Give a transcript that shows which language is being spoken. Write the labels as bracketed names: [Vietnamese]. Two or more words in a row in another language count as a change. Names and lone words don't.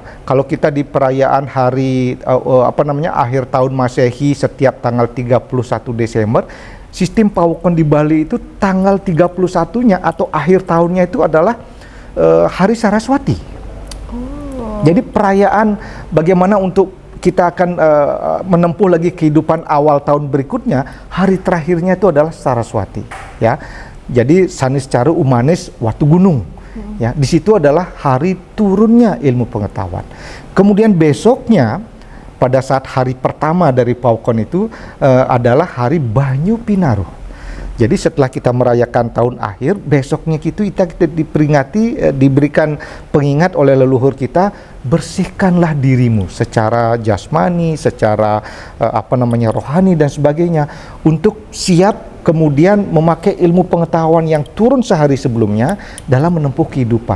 [Indonesian] Kalau kita di perayaan hari akhir tahun Masehi setiap tanggal 31 Desember, sistem pawukon di Bali itu tanggal 31-nya atau akhir tahunnya itu adalah Hari Saraswati. Jadi perayaan bagaimana untuk kita akan menempuh lagi kehidupan awal tahun berikutnya, hari terakhirnya itu adalah Saraswati, ya. Jadi sanis cara umanis watu gunung. Ya, di situ adalah hari turunnya ilmu pengetahuan. Kemudian besoknya pada saat hari pertama dari pawukon itu adalah hari Banyu Pinaruh. Jadi setelah kita merayakan tahun akhir, besoknya kita diperingati, diberikan pengingat oleh leluhur kita, bersihkanlah dirimu secara jasmani, secara rohani dan sebagainya untuk siap kemudian memakai ilmu pengetahuan yang turun sehari sebelumnya dalam menempuh kehidupan.